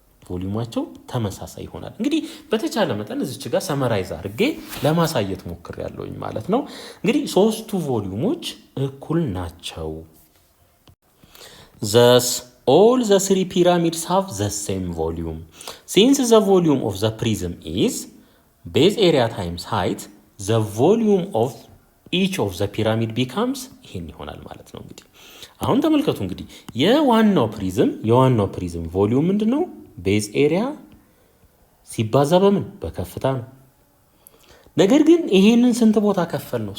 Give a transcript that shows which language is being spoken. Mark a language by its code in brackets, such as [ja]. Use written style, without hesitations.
[am] ቮሊዩማቸው ተመሳሳይ ይሆናል። እንግዲህ በተቻለ መጠን እዚች ጋር ሰመራይዝ አድርጌ ለማሳየት ሞክሬያለሁኝ ማለት ነው። እንግዲህ ሶስቱ ቮሊዩሞች እኩል ናቸው። [en] Thus all the three pyramids have the same volume. Since the volume of the prism is base area times height, the volume of each of the pyramid becomes [am] ይሄን ይሆናል ማለት ነው። እንግዲህ አሁን ተመልከቱ። እንግዲህ የዋናው ፕሪዝም ቮሊዩም ምንድነው? ቤዝ ኤሪያ ሲባዛ በምን በከፍታ ነው። ነገር ግን ይሄንን ስንት ቦታ ከፈል ነው?